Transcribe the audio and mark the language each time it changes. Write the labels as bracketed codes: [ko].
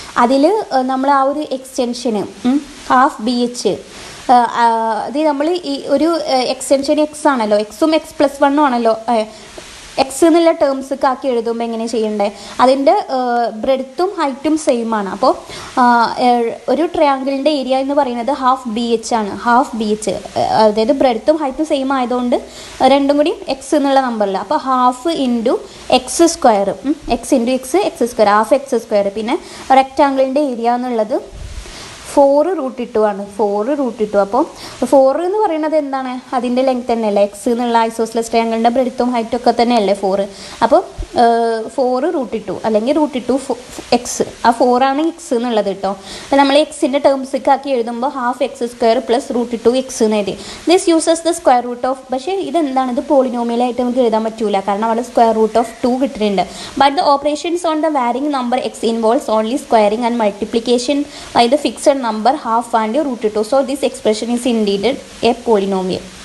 [ml] അതിൽ നമ്മൾ ആ ഒരു എക്സ്റ്റെൻഷന് ഹാഫ് BH, അത് നമ്മൾ ഈ ഒരു എക്സ്റ്റെൻഷൻ എക്സ് ആണല്ലോ, എക്സും x+1 ആണല്ലോ, എക്സ് എന്നുള്ള ടേംസൊക്കെ ആക്കി എഴുതുമ്പോൾ എങ്ങനെ ചെയ്യണ്ടേ, അതിൻ്റെ ബ്രെഡ്ത്തും ഹൈറ്റും സെയിം ആണ്. അപ്പോൾ ഒരു ട്രയാങ്കിളിൻ്റെ ഏരിയ എന്ന് പറയുന്നത് ഹാഫ് BH ആണ്. ഹാഫ് BH അതായത് ബ്രെഡ്ത്തും ഹൈറ്റും സെയിം ആയതുകൊണ്ട് രണ്ടും കൂടി എക്സ് എന്നുള്ള നമ്പറില്ല. അപ്പോൾ half × x², x × x², half x². പിന്നെ റെക്റ്റാങ്കിളിൻ്റെ ഏരിയ എന്നുള്ളത് 4√2 ആണ്. 4√2. അപ്പോൾ 4 എന്ന് പറയുന്നത് എന്താണ്, അതിൻ്റെ ലെങ്ത് തന്നെയല്ലേ, എക്സ് എന്നുള്ള ഐസോസിലസ് ട്രയാങ്കിളിൻ്റെ ബ്രെഡ്ത്തും ഹൈറ്റും ഒക്കെ തന്നെയല്ലേ 4. അപ്പോൾ 4√2 അല്ലെങ്കിൽ √2x, ആ 4 ആണ് എക്സ് എന്നുള്ളത് കേട്ടോ. അപ്പോൾ നമ്മൾ എക്സിൻ്റെ ടേംസൊക്കെ ആക്കി എഴുതുമ്പോൾ ഹാഫ് x² + √2x എന്ന് എഴുതി. [en] this uses the square root of, [ml] പക്ഷേ ഇതെന്താണ്, ഇത് പോളിനോമിയലായിട്ട് നമുക്ക് എഴുതാൻ പറ്റൂല, കാരണം അവിടെ √2 കിട്ടിയിട്ടുണ്ട്. [en] But the operations on the varying number x involves only squaring and multiplication by the fixed number half and √2. So this expression is indeed a polynomial.